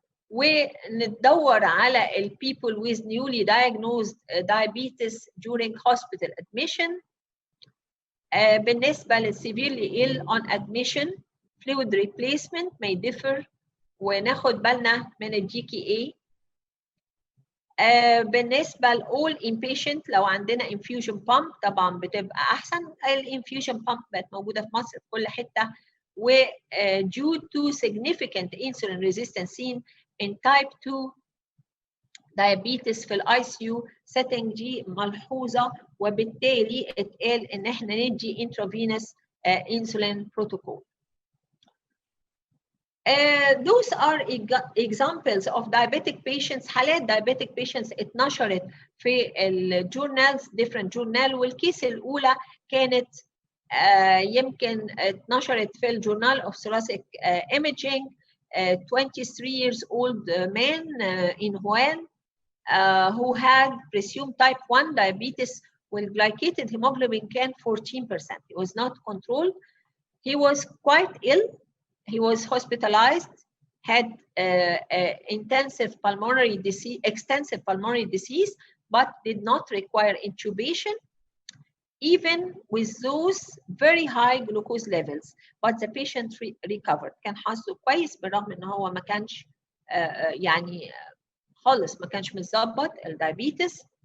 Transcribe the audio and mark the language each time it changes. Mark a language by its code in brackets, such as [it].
[ar] وندور على ال [en] people with newly diagnosed diabetes during hospital admission. بالنسبة لل severely ill on admission fluid replacement may differ، [ar] وناخد بالنا من ال [en] GKA. [ar] بالنسبة ل all inpatient لو عندنا infusion pump طبعا بتبقى أحسن. ال infusion pump بقت موجودة في مصر في كل حتة، و [en] due to significant insulin resistance seen in type 2 diabetes [ar] في الاي سي يو setting دي ملحوظه، وبالتالي اتقال ان احنا ندي [en] intravenous insulin protocol. Those are examples of diabetic patients. [ar] حالات diabetic patients اتنشرت في الجورنالز [en] different journal، [ar] والكيس الأولى كانت يمكن اتنشرت في الجورنال of thoracic imaging. [en] 23 years old man in Wuhan who had presumed type 1 diabetes with glycated hemoglobin can 14%. It was not controlled. He was quite ill. He was hospitalized, had intensive pulmonary disease, extensive pulmonary disease, but did not require intubation, even with those very high glucose levels. But the patient recovered. [ar] كان حظه كويس بالرغم ان هو ما كانش يعني خالص ما كانش متظبط الدايابيتس.